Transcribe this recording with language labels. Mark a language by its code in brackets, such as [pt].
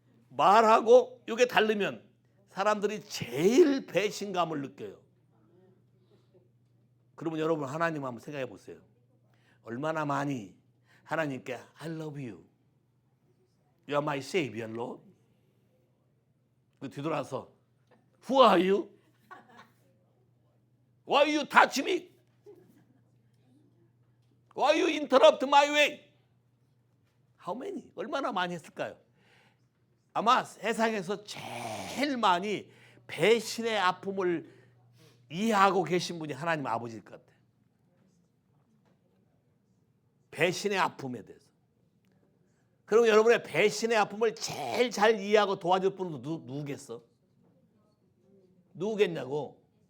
[ko] 말하고 이게 다르면 사람들이 제일 배신감을 느껴요. 그러면 여러분 하나님 한번 생각해 보세요. 얼마나 많이 하나님께 [en] I love you. You are my savior, Lord. [ko] 그 뒤돌아서 [en] Who are you? Why you touch me? Why you interrupt my way? How many? [ko] 얼마나 많이 했을까요? 아마 세상에서 제일 많이 배신의 아픔을 이해하고 계신 분이 하나님 아버지일 것 같아요. 배신의 아픔에 대해서. 그럼 여러분의 배신의 아픔을 제일 잘 이해하고 도와줄 분은 누구겠어? 누구겠냐고.